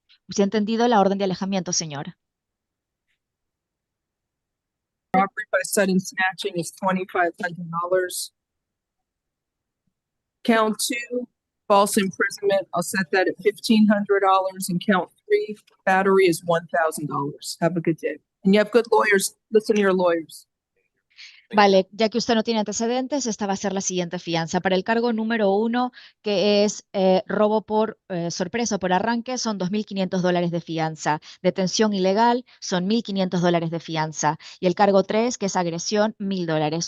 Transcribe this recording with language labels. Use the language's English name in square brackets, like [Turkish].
[Spanish] ¿Usted ha entendido la orden de alejamiento, señor? [English] Robbery by sudden snatching is $2,500. Count 2, false imprisonment, I'll set that at $1,500, and count 3, battery is $1,000. Have a good day. And you have good lawyers. Listen to your lawyers. [Spanish] Vale, ya que usted no tiene antecedentes, esta va a ser la siguiente fianza. Para el cargo número 1, que es robo por sorpresa o por arranque, son $2.500 de fianza. Detención ilegal son $1.500 de fianza. Y el cargo 3, que es agresión, $1.000.